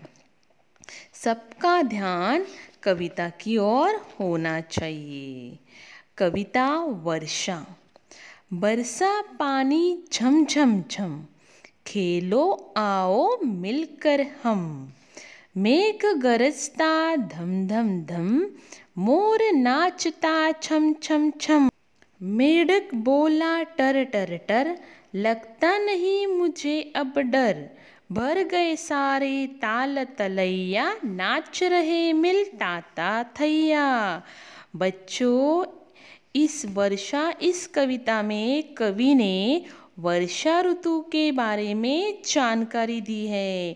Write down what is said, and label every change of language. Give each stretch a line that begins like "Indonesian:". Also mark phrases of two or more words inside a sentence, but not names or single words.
Hindi: सबका ध्यान कविता की ओर होना चाहिए। कविता वर्षा। बरसा पानी झम झम झम, खेलो आओ मिलकर हम। मेघ गरजता धम धम धम, मोर नाचता छम छम छम। मेढक बोला टर टर टर, लगता नहीं मुझे अब डर। भर गए सारे ताल तलैया, नाच रहे मिल ताता थैया। बच्चों, इस कविता में कवि ने वर्षा ऋतु के बारे में जानकारी दी है।